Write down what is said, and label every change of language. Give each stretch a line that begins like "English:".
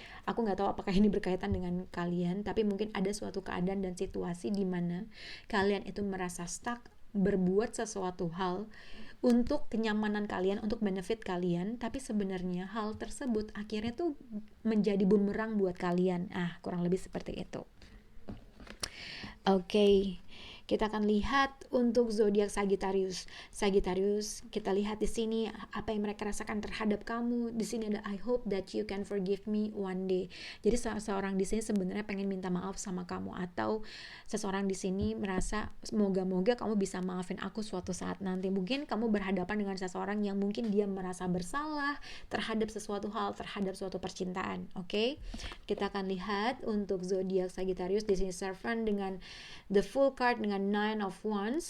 Indonesian: Aku nggak tahu apakah ini berkaitan dengan kalian, tapi mungkin ada suatu keadaan dan situasi di mana kalian itu merasa stuck berbuat sesuatu hal untuk kenyamanan kalian, untuk benefit kalian, tapi sebenarnya hal tersebut akhirnya tuh menjadi bumerang buat kalian. Kurang lebih seperti itu. Oke, kita akan lihat untuk zodiak Sagittarius. Sagittarius, kita lihat di sini apa yang mereka rasakan terhadap kamu. Di sini ada
English: I hope that you can forgive me one day.
Indonesian: Jadi seseorang di sini sebenarnya pengen minta maaf sama kamu, atau seseorang di sini merasa semoga-moga kamu bisa maafin aku suatu saat nanti. Mungkin kamu berhadapan dengan seseorang yang mungkin dia merasa bersalah terhadap sesuatu hal, terhadap suatu percintaan. Oke, kita akan lihat untuk zodiak Sagittarius di sini Servant dengan the full card dengan Nine of Wands.